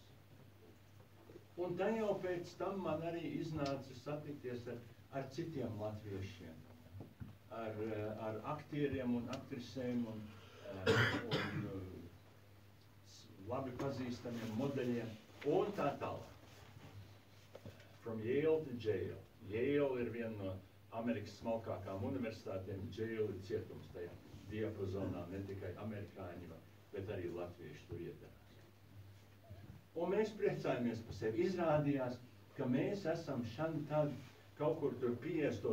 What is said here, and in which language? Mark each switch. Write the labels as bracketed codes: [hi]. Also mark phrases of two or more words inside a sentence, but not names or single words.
[lv] Un tā jau pēc tam man arī iznāca satikties ar citiem latviešiem, ar aktieriem un aktrisēm un labi pazīstamiem modeļiem un tā tālāk. [en] From Yale to jail. [lv] Yale ir viena no Amerikas smalkākām universitātēm, Yale ir cietums tajā diapazonā, ne tikai amerikāņi, bet arī latvieši tur iedarās. Un mēs priecājamies par sevi. Izrādījās, ka mēs esam šan tad kaut kur tur 50.